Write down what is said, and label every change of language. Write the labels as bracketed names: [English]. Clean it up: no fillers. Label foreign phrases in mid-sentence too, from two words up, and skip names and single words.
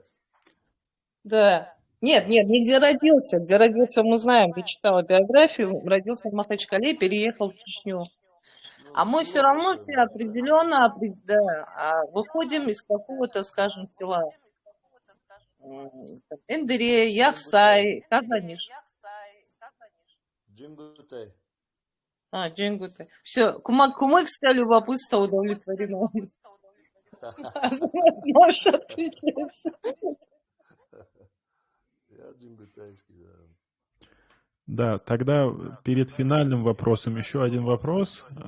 [Russian] Да. Нет, где родился. Где родился, мы знаем, я читала биографию. Родился в Махачкале, переехал в Чечню. А мы все равно все определенно выходим из какого-то, скажем, села. Эндере, Яхсай, Казаниш. Джингутай. Джингутай. Все, кумыкское любопытство удовлетворено. Можешь отвечать. Я джингутайский, да. Да, тогда перед финальным вопросом еще один вопрос.